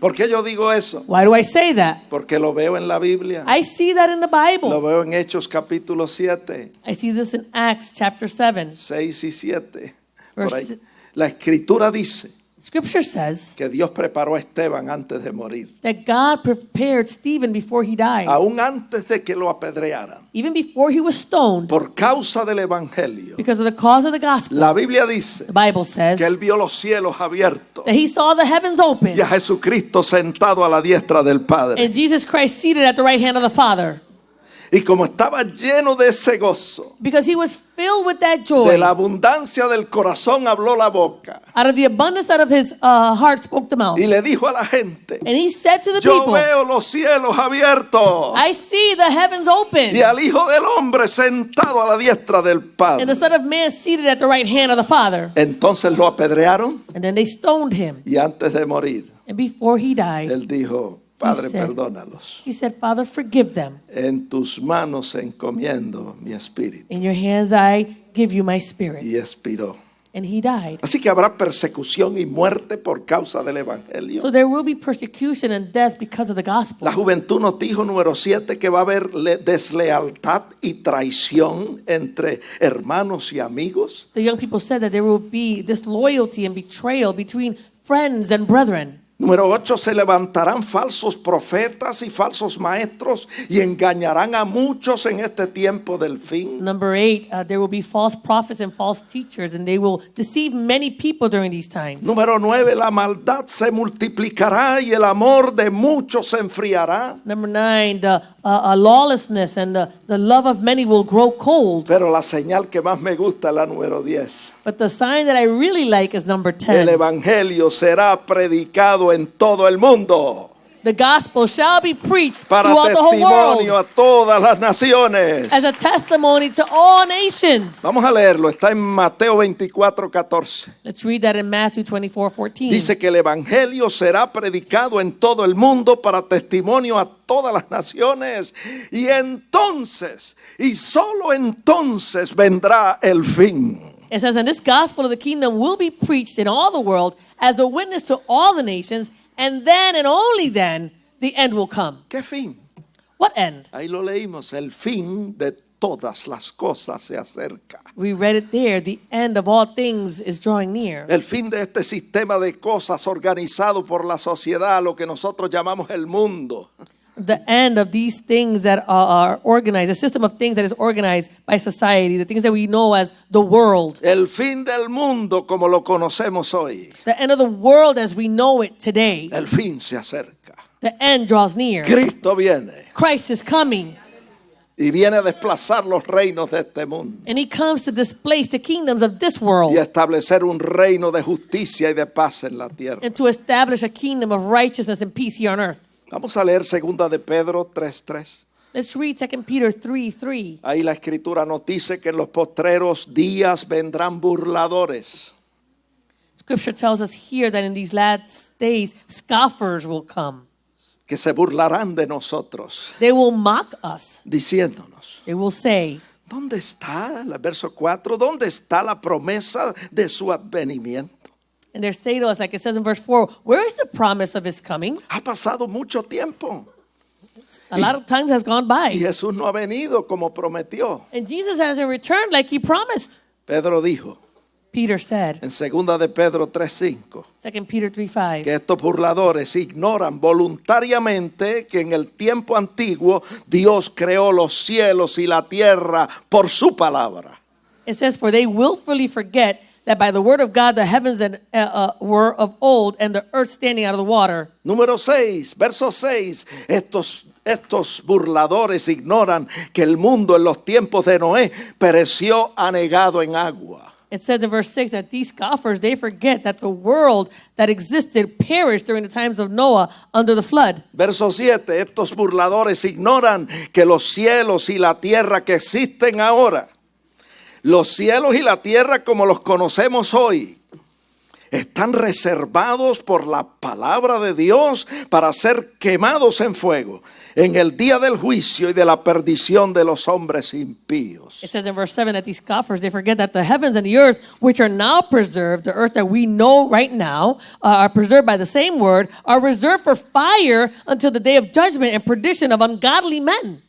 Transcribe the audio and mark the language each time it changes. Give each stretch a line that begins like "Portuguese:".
Spanish: ¿Por qué yo digo eso?
English: Why do I say that?
Spanish: Porque lo veo en la Biblia.
English: I see that in the Bible.
Spanish: Lo veo en Hechos capítulo 7,
English: I see this in Acts chapter 7.
Spanish: 6 y 7. Por ahí.
English: Verse-
Spanish: La escritura dice
English: Scripture says
Spanish: que Dios preparó a Esteban antes de morir.
English: that God prepared Stephen before he died.
Spanish: Aún antes de que lo apedrearan.
English: Even before he was stoned,
Spanish: Por causa del evangelio.
English: because of the cause of the gospel.
Spanish: La Biblia dice
English: The Bible says
Spanish: que él vio los cielos abiertos
English: that he saw the heavens open
Spanish: y a Jesucristo sentado a la diestra del Padre.
English: and Jesus Christ seated at the right hand of the Father.
Spanish: Y como estaba lleno de ese gozo,
English: Because he was filled with that
Spanish: de
English: joy.
Spanish: la abundancia del corazón habló la boca.
English: Out of the abundance out of his heart spoke the mouth.
Spanish: Y le dijo a la gente,
English: And he said to the
Spanish: yo
English: people,
Spanish: veo los cielos abiertos
English: I see the heavens open
Spanish: y al Hijo del Hombre sentado a la diestra del
English: and the
Spanish: Padre.
English: Son of Man seated at the right hand of the Father.
Spanish: Entonces lo apedrearon
English: And then they stoned him.
Spanish: y antes de morir,
English: And before he died,
Spanish: él dijo, Padre,
English: said-
Spanish: perdónalos.
English: he said, Father, forgive them.
Spanish: En tus manos encomiendo mi espíritu.
English: In your hands I give you my spirit.
Spanish: Y expiró.
English: And he died.
Spanish: Así que habrá persecución y muerte por causa del evangelio.
English: So there will be persecution and death because of the gospel.
Spanish: La juventud nos dijo, número 7, que va a haber deslealtad y traición entre hermanos y amigos.
English: The young people said that there will be disloyalty and betrayal between friends and brethren.
Spanish: Número 8, se levantarán falsos profetas y falsos maestros y engañarán a muchos en este tiempo del fin.
English: Number 8, there will be false prophets and false teachers, and they will deceive many people during these times.
Spanish: Número 9, la maldad se multiplicará y el amor de muchos se enfriará.
English: Number 9, the lawlessness and the love of many will grow cold.
Spanish: Pero la señal que más me gusta es la número 10.
English: But the sign that I really like is number
Spanish: El
English: 10.
Spanish: evangelio será predicado en todo el mundo
English: The gospel shall be preached
Spanish: para
English: throughout the whole
Spanish: testimonio
English: world
Spanish: a todas las naciones.
English: as a testimony to all nations.
Spanish: Vamos a leerlo, está en Mateo 24:14.
English: Let's read that in Matthew 24:14.
Spanish: Dice que el evangelio será predicado en todo el mundo para testimonio a todas las naciones y entonces, y solo entonces vendrá el fin.
English: It says, and this gospel of the kingdom will be preached in all the world as a witness to all the nations, and then and only then the end will come.
Spanish: ¿Qué fin?
English: What end?
Spanish: Ahí lo leímos, el fin de todas las cosas se acerca.
English: We read it there. The end of all things is drawing near.
Spanish: El fin de este sistema de cosas organizado por la sociedad, lo que nosotros llamamos el mundo.
English: The end of these things that are organized, a system of things that is organized by society, the things that we know as the world.
Spanish: El fin del mundo como lo conocemos hoy.
English: The end of the world as we know it today.
Spanish: El fin se acerca.
English: The end draws near.
Spanish: Cristo viene
English: Christ is coming.
Spanish: y viene a desplazar los reinos de este mundo
English: And he comes to displace the kingdoms of this world
Spanish: y a establecer un reino de justicia y de paz en la tierra.
English: and to establish a kingdom of righteousness and peace here on earth.
Spanish: Vamos a leer 2 de Pedro 3:3.
English: Let's read 2 Peter 3:3.
Spanish: Ahí la escritura nos dice que en los postreros días vendrán burladores.
English: Scripture tells us here that in these last days, scoffers will come.
Spanish: Que se burlarán de nosotros,
English: They will mock us.
Spanish: diciéndonos,
English: They will say,
Spanish: ¿dónde está, el verso 4, dónde está la promesa de su advenimiento?
English: and they're saying to us, like it says in verse 4, where is the promise of his coming?
Spanish: Ha pasado mucho tiempo
English: A lot of times has gone by.
Spanish: y Jesús no ha venido como prometió.
English: And Jesus hasn't returned like he promised.
Spanish: Pedro dijo,
English: Peter said,
Spanish: en 2 de Pedro 3:5,
English: 2 Peter 3:5,
Spanish: que estos burladores ignoran voluntariamente que en el tiempo antiguo Dios creó los cielos y la tierra por su palabra.
English: it says, for they willfully forget that by the word of God the heavens were of old, and the earth standing out of the water.
Spanish: Número 6, verso 6, estos burladores ignoran que el mundo en los tiempos de Noé pereció anegado en agua.
English: It says in verse 6 that these scoffers, they forget that the world that existed perished during the times of Noah under the flood.
Spanish: Verso 7, estos burladores ignoran que los cielos y la tierra que existen ahora, los cielos y la tierra como los conocemos hoy, están reservados por la palabra de Dios para ser quemados en fuego en el día del juicio y de la perdición de los hombres impíos.
English: It says in verse 7 that these scoffers, they forget that the heavens and the earth, which are now preserved, the earth that we know right now, are preserved by the same word, are reserved for fire until the day of judgment and perdition of ungodly men.